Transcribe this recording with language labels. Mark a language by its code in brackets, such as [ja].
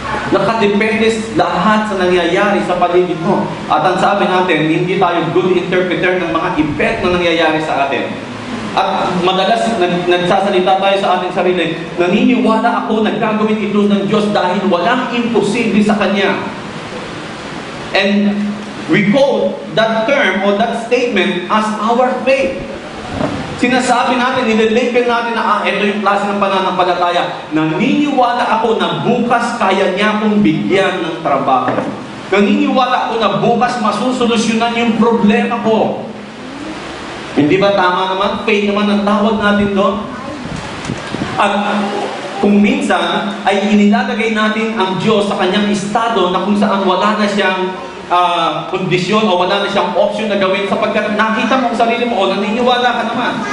[tl] Nakadepende lahat sa nangyayari sa paligid mo. At ang sabi natin, hindi tayo [en] good interpreter [tl] ng mga event na nangyayari sa atin. At madalas nagsasalita tayo sa ating sarili, naniniwala ako na gagawin ito ng Diyos dahil walang imposible sa Kanya. [en] And we quote that term or that statement as our faith. [tl] Sinasabi natin, nililabel natin na ito yung klase ng pananampalataya. Naniniwala ako na bukas kaya niya akong bigyan ng trabaho. Naniniwala ako na bukas masusolusyonan yung problema ko. Hindi ba tama naman? Faith naman ang tawag natin doon. At kung minsan ay inilalagay natin ang Diyos sa kanyang estado na kung saan wala na siyang kondisyon o wala na siyang option na gawin sapagkat nakita mo ang sarili mo o naniniwala ka naman.